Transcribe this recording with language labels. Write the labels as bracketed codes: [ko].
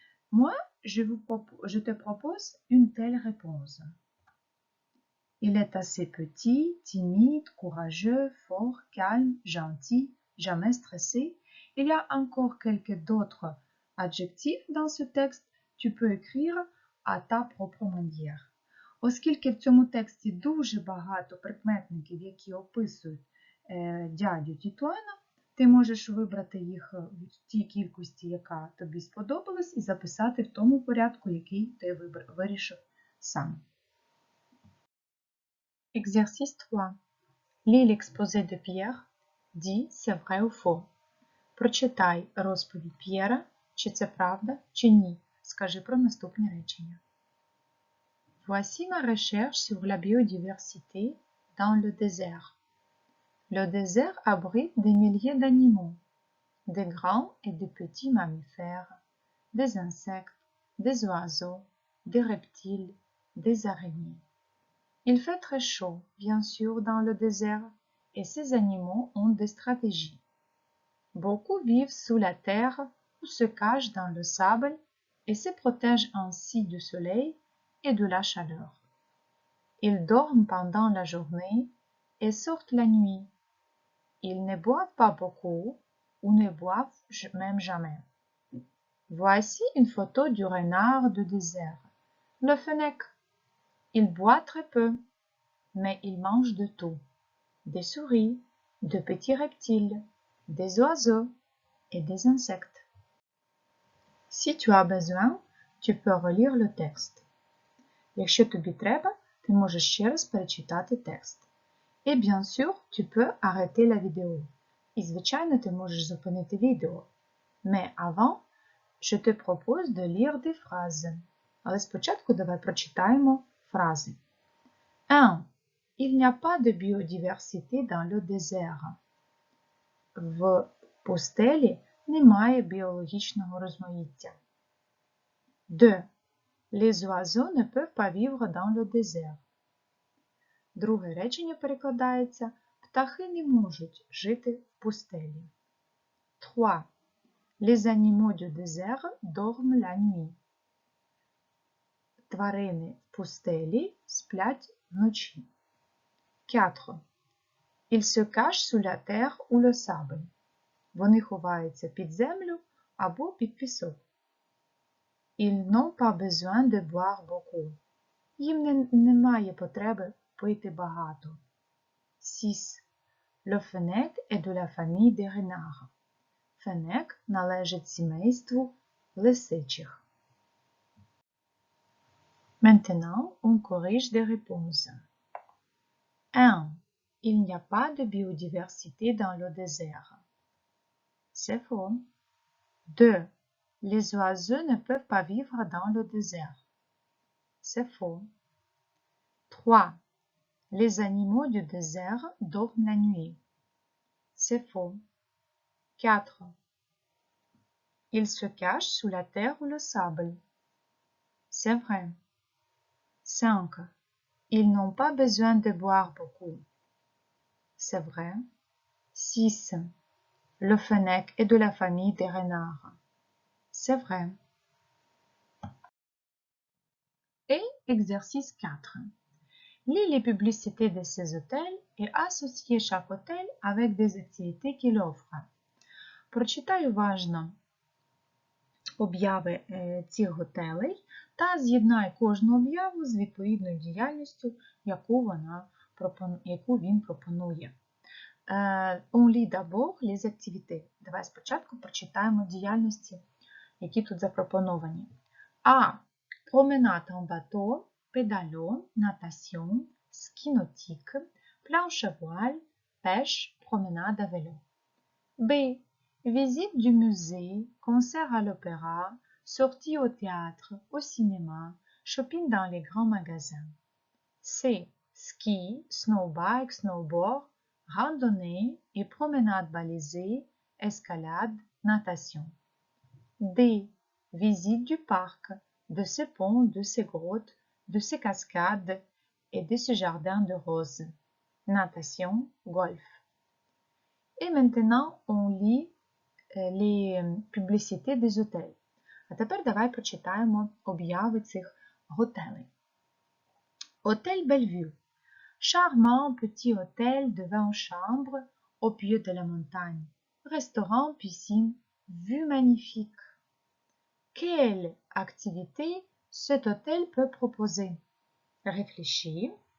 [fr] Moi, je te propose une telle réponse. Il est assez petit, timide, courageux, fort, calme, gentil, jamais stressé. Il y a encore quelques d'autres adjectifs dans ce texte. Tu peux écrire à ta propre manière. [uk] Оскільки в цьому тексті дуже багато прикметників, які описують дядю Тітуана, ти можеш вибрати їх в тій кількості, яка тобі сподобалась, і записати в тому порядку, який ти вирішив сам. [fr] Exercice 3. Lis l'exposé de Pierre. Dis c'est vrai ou faux. [uk] Прочитай розповідь П'єра, чи це правда, чи ні. Скажи про наступні речення. [fr] Voici ma recherche sur la biodiversité dans le désert. Le désert abrite des milliers d'animaux, des grands et des petits mammifères, des insectes, des oiseaux, des reptiles, des araignées. Il fait très chaud, bien sûr, dans le désert, et ces animaux ont des stratégies. Beaucoup vivent sous la terre ou se cachent dans le sable et se protègent ainsi du soleil et de la chaleur. Ils dorment pendant la journée et sortent la nuit. Ils ne boivent pas beaucoup ou ne boivent même jamais. Voici une photo du renard de désert, le fennec. Il boit très peu, mais il mange de tout, des souris, de petits reptiles, des oiseaux et des insectes. Si tu as besoin, tu peux relire le texte. [uk] Якщо тобі треба, ти можеш ще раз перечитати текст. [fr] Et bien sûr, tu peux arrêter la vidéo. [uk] І, звичайно, ти можеш зупинити відео. [fr] Mais avant, je te propose de lire des phrases. [uk] Але спочатку давай прочитаємо фрази. [fr] 1. Il n'y a pas de biodiversité dans le désert. [uk] В пустелі немає біологічного розмаїття. [fr] 2. Les oiseaux ne peuvent pas vivre dans le désert. [uk] Друге речення перекладається «Птахи не можуть жити в пустелі». [fr] 3. Les animaux du désert dorment la nuit. [uk] Тварини в пустелі сплять вночі. [fr] 4. Ils se cachent sous la terre ou le sable. [uk] Вони ховаються під землю або під пісок. [fr] Ils n'ont pas besoin de boire beaucoup. [uk] Їм немає потреби пити багато. [fr] 6. Le fennec est de la famille des renards. [uk] Фенек належить сімейству лисичих. [fr] Maintenant, on corrige des réponses. 1. Il n'y a pas de biodiversité dans le désert. C'est faux. 2. Les oiseaux ne peuvent pas vivre dans le désert. C'est faux. 3. Les animaux du désert dorment la nuit. C'est faux. 4. Ils se cachent sous la terre ou le sable. C'est vrai. 5. Ils n'ont pas besoin de boire beaucoup. C'est vrai. 6. Le fennec est de la famille des renards. C'est vrai. Et exercice 4. Lis les publicités de ces hôtels et associe chaque hôtel avec des activités qu'il offre. [uk] Прочитай уважно обяви цих готелей та з'єднай кожну об'яву з відповідною діяльністю, яку він пропонує. [fr] On lit d'abord les activités. [uk] Давай спочатку прочитаємо діяльності, які тут запропоновані. А. [fr] Promenade en bateau, pédalo, natation, ski nautique, planche à voile, pêche, promenade à vélo. B. Visite du musée, concert à l'opéra, sortie au théâtre, au cinéma, shopping dans les grands magasins. C. Ski, snowbike, snowboard, randonnée et promenade balisée, escalade, natation. D. Visite du parc, de ses ponts, de ses grottes, de ses cascades et de ses jardins de roses. Natation, golf. Et maintenant, on lit les publicités des hôtels. [uk] А тепер давай прочитаємо обяви цих готелей. [fr] Hôtel Bellevue. Charmant petit hôtel de 20 chambres au pied de la montagne. Restaurant, piscine, vue magnifique. Quelle activité cet hôtel peut proposer? Réfléchis.